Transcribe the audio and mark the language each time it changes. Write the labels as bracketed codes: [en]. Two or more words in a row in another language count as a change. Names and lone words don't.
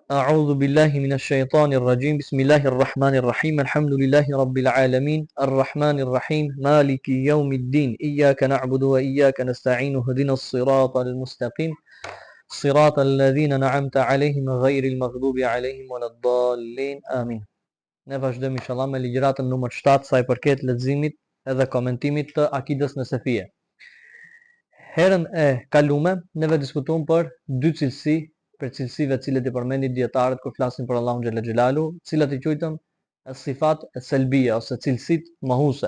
[ar] أعوذ بالله من الشيطان الرجيم بسم الله الرحمن الرحيم الحمد لله رب العالمين الرحمن الرحيم مالك يوم الدين إياك نعبد وإياك نستعين اهدنا الصراط المستقيم صراط الذين نعمت عليهم غير المغضوب عليهم ولا الضالين آمين. [sq] Ne vazhdojmë inshallah me ligjëratën numër 7 sa i përket leximit edhe komentimit të akidës në Sefije. Herën e kalume neve diskutuam për dy cilësi, për cilësive të cilët i përmendin dietarët kur flasin për Allahun [ar] جل جلاله, [sq] të cilat i quajtëm [ar] صفات سلبية [sq] ose cilësitë mohuese.